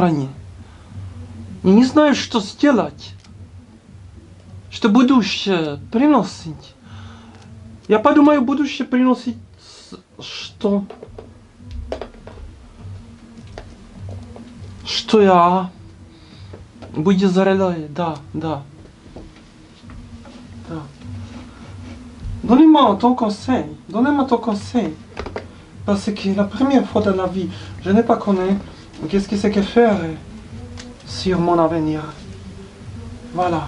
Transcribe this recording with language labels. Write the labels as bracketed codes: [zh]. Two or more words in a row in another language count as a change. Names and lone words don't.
[ru] И не знаю, что сделать. Что будешь приносить? Я подумаю, будешь приносить что? Что я буду зарядать? Да. [fr] Donnez-moi ton conseil. Parce que la première fois de la vie, je n'ai pas connu qu'est-ce que c'est que faire sur mon avenir. Voilà.